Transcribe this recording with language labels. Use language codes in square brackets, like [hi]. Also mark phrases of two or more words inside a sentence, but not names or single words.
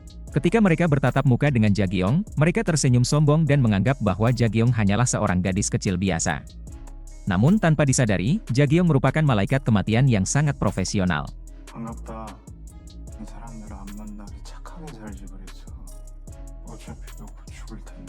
[id] Ketika mereka bertatap muka dengan Jagiong, mereka tersenyum sombong dan menganggap bahwa Jagiong hanyalah seorang gadis kecil biasa. Namun tanpa disadari, Jagiong merupakan malaikat kematian yang sangat profesional. [ko] 반갑다. 사람들 안 만나게 착하게 살지 그랬어. 어차피 너 곧 죽을 텐데.